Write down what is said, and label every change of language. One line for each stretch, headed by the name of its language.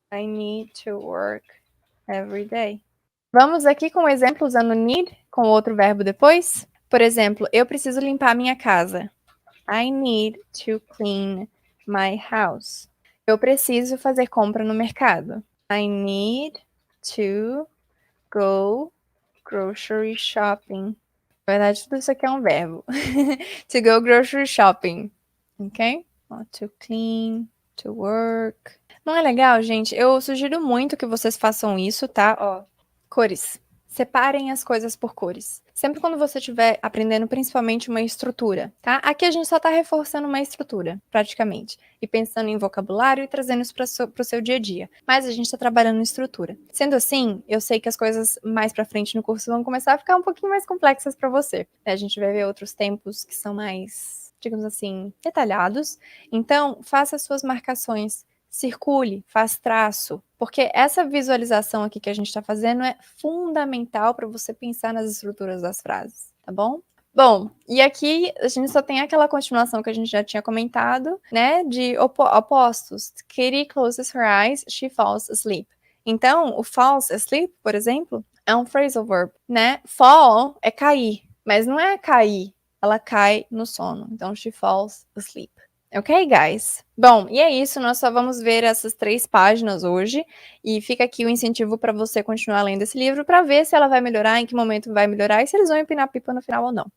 English: I need to work every day.
Portuguese: Vamos aqui com o exemplo usando need com outro verbo depois. Por exemplo, eu preciso limpar minha casa.
English: I need to clean my house.
Portuguese: Eu preciso fazer compra no mercado.
English: I need to go grocery shopping.
Portuguese: Na verdade, tudo isso aqui é um verbo.
English: To go grocery shopping. Ok? To clean, to work.
Portuguese: Não é legal, gente? Eu sugiro muito que vocês façam isso, tá? Ó, cores. Separem as coisas por cores. Sempre quando você estiver aprendendo principalmente uma estrutura, tá? Aqui a gente só tá reforçando uma estrutura, praticamente. E pensando em vocabulário e trazendo isso pro seu dia a dia. Mas a gente tá trabalhando em estrutura. Sendo assim, eu sei que as coisas mais pra frente no curso vão começar a ficar um pouquinho mais complexas pra você. A gente vai ver outros tempos que são mais, digamos assim, detalhados. Então, faça as suas marcações. Circule, faz traço, porque essa visualização aqui que a gente está fazendo é fundamental para você pensar nas estruturas das frases, tá bom? Bom, e aqui a gente só tem aquela continuação que a gente já tinha comentado, né, de opostos.
English: Katie closes her eyes, she falls asleep.
Portuguese: Então, o falls asleep, por exemplo, é um phrasal verb, né? Fall é cair, mas não é cair, ela cai no sono. Então,
English: she falls asleep. Ok, guys?
Portuguese: Bom, e é isso, nós só vamos ver essas 3 páginas hoje, e fica aqui o incentivo para você continuar lendo esse livro para ver se ela vai melhorar, em que momento vai melhorar e se eles vão empinar pipa no final ou não.